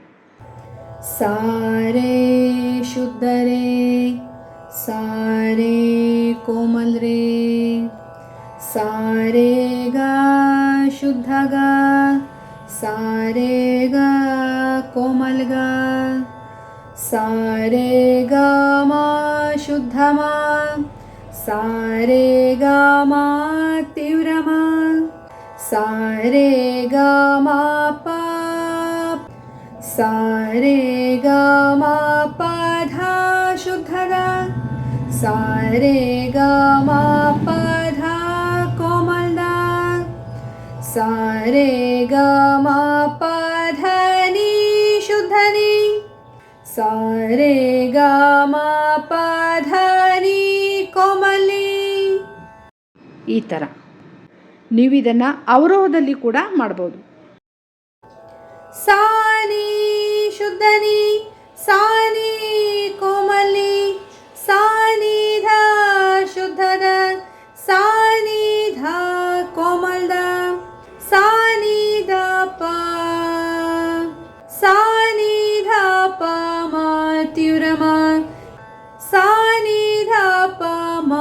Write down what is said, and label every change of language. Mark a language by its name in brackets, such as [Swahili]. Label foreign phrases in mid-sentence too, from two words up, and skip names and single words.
[Kannada] ಸಾ ರೇ ಶುದ್ಧ ರೇ, ಸಾ ರೇ ಕೋಮಲ್ ರೇ, ಸಾ ರೇ ಗ ಶುದ್ಧ ಗ, ಸಾ ರೇ ಗ ಕೋಮಲ್ ಗ, ಸಾ ರೇ ಗ ಮ ಶುದ್ಧ ಮ, ಸಾ ರೇ ಗ ಮ ತೀವ್ರ ಮ, ಸಾ ರೇ ಗ ಮ ಪ, ಸಾ ರೇ ಗ ಮ ಪ ಧ ಶುದ್ಧ ಗ, ಸಾ ರೇ ಗ ಮ ಪ ಧ ಕೋಮಲ್ ದ, ಸಾ ರೇ ಗ ಮ ಪ ಧ ನೀ ಶುದ್ಧ ನೀ, ಸಾ ರೇ ಗ ಮ ಪ ಧ ನೀ ಕೋಮಲಿ. ಈ ಥರ ನೀವು ಇದನ್ನು ಅವರೋಹದಲ್ಲಿ ಕೂಡ ಮಾಡ್ಬೋದು. ಸಾ ನೀ ಶುದ್ಧ ನೀ, ಸಾ ನೀ ಕೋಮಲಿ, ಸಾ ನೀ ಧ ಶುದ್ಧ ದ, ಸಾ ನೀ ಧ ಕೋಮಲ್ ದ, ಸಾ ನೀ ಧ ಪ, ಸಾ ನೀ ಧ ಪ ಮ ತೀವ್ರ ಮ, ಸಾ ನೀ ಧ ಪ ಮ